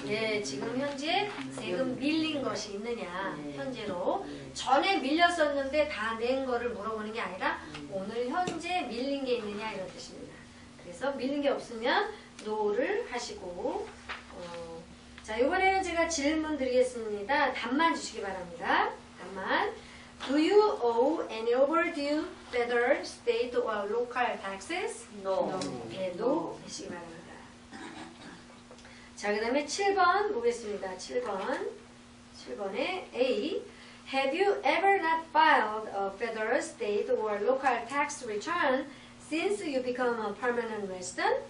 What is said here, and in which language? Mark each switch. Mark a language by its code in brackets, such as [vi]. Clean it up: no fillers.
[ko] 네, 지금 현재 세금 밀린 것이 있느냐, 현재로. 전에 밀렸었는데 다 낸 거를 물어보는 게 아니라 오늘 현재 밀린 게 있느냐 이런 뜻입니다. 그래서 밀린 게 없으면 no를 하시고 자, 이번에는 제가 질문 드리겠습니다. 답만 주시기 바랍니다. 답만. [en] Do you owe any overdue federal, state, or local taxes? No. [ko] 네, no 하시기 바랍니다. 자, 그 다음에 7번 보겠습니다. 7번에 A. [en] Have you ever not filed a federal, state, or local tax return since you become a permanent resident?